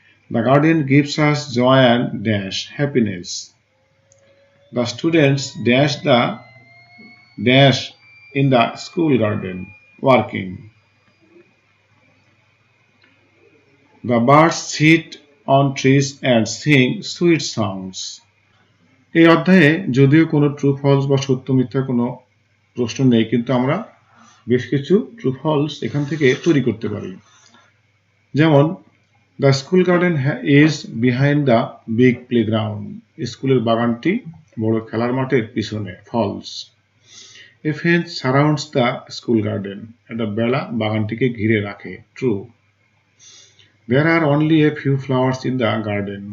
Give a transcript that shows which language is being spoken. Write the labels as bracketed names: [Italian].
[English] The garden gives us joy and dash happiness. The students dash the dash in the school garden working. The birds sit on trees and sing sweet songs. [Bangla] এই অধ্যায়ে যদিও কোনো true false বা সত্য মিথ্যা কোনো প্রশ্ন নেই, কিন্তু আমরা বেশ কিছু ট্রু ফলস এখান থেকে তৈরি করতে পারি। যেমন [English] The school garden is behind the big playground. [Bangla] স্কুলের বাগানটি বড় খেলার মাঠের পিছনে, false. [English] A fence surrounds the school garden. [Bangla] একটা বেড়া বাগানটিকে ঘিরে রাখে। [English] True. There are only a few flowers in the garden.